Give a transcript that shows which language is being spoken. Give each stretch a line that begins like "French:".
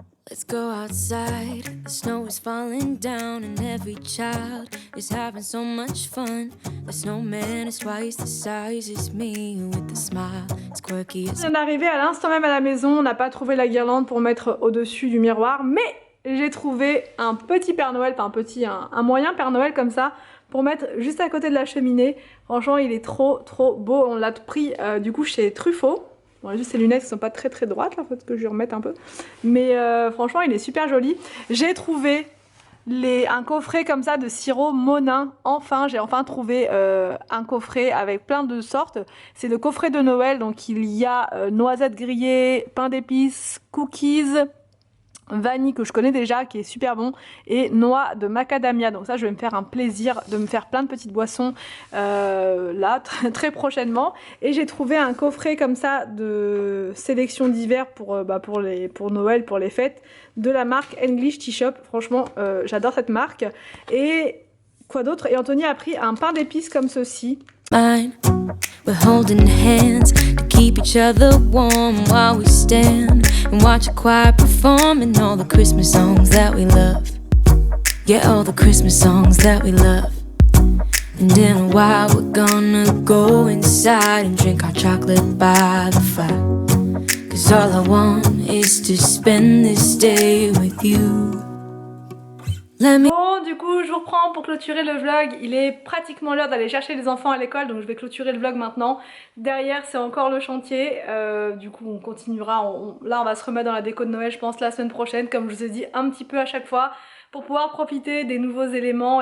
English: Let's go outside, the snow is falling down and every child is having so much fun. The snowman is twice the size as me with a smile as quirky as...
French: On est arrivé à l'instant même à la maison, on n'a pas trouvé la guirlande pour mettre au-dessus du miroir, mais j'ai trouvé un petit Père Noël, enfin un moyen Père Noël comme ça, pour mettre juste à côté de la cheminée. Franchement il est trop beau, on l'a pris du coup chez Truffaut. Bon, juste ces lunettes qui sont pas très droites là, faut que je lui remette un peu. Mais franchement il est super joli. J'ai trouvé un coffret comme ça de sirop Monin. Enfin, j'ai enfin trouvé un coffret avec plein de sortes. C'est le coffret de Noël, donc il y a noisettes grillées, pain d'épices, cookies, vanille que je connais déjà qui est super bon et noix de macadamia. Donc ça je vais me faire un plaisir de me faire plein de petites boissons là très prochainement. Et j'ai trouvé un coffret comme ça de sélection d'hiver pour Noël, pour les fêtes, de la marque English Tea Shop. Franchement j'adore cette marque. Et quoi d'autre? Et Anthony a pris un pain d'épices comme ceci.
English: Mine. We're holding hands to keep each other warm while we stand and watch a choir performing all the Christmas songs that we love. Get all the Christmas songs that we love. And in a while we're gonna go inside and drink our chocolate by the fire. 'Cause all I want is to spend this day with you.
French: Bon, du coup, je vous reprends pour clôturer le vlog. Il est pratiquement l'heure d'aller chercher les enfants à l'école, donc je vais clôturer le vlog maintenant. Derrière, c'est encore le chantier. Du coup, on continuera. Là, on va se remettre dans la déco de Noël, je pense, la semaine prochaine, comme je vous ai dit un petit peu à chaque fois, pour pouvoir profiter des nouveaux éléments.